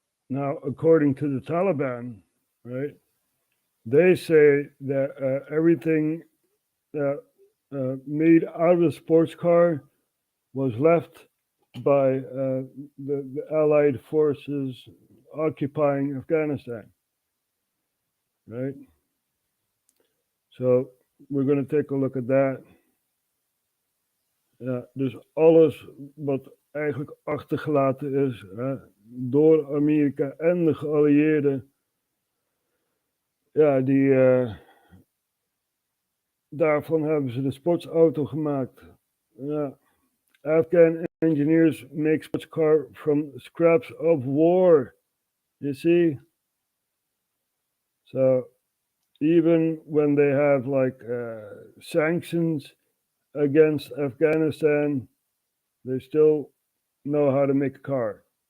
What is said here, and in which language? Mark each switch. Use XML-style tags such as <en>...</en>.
<en>Now, according to the Taliban, right, they say that everything that made out of a sports car was left by the Allied forces occupying Afghanistan, right? So we're going to take a look at that.</en> <nl>Ja, dus alles wat eigenlijk achtergelaten is door Amerika en de geallieerden, ja, daarvan hebben ze de sportsauto gemaakt. Ja.</nl> <en>Afghan engineers make sports car from scraps of war. You see? So even when they have like sanctions against Afghanistan, they still know how to make a car.</en>